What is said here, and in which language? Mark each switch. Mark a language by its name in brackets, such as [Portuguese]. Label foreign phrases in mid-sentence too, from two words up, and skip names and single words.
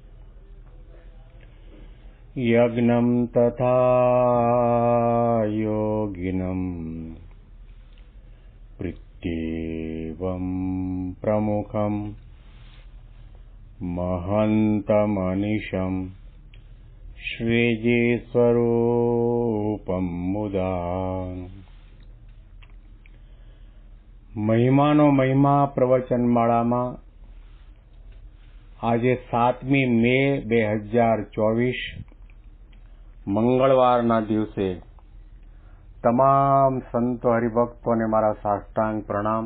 [Sanskrit] यज्ञं तथा योगिनं प्रीत्येवं प्रमुखं महन्तमनिशं श्रीजीस्वरूपं मुदा। [Gujarati] મહિમાનો મહિમા પ્રવચનમાળામાં આજે 7મી મે 2024 મંગળવારના દિવસે તમામ સંતો હરિભક્તોને મારા સાષ્ટાંગ પ્રણામ.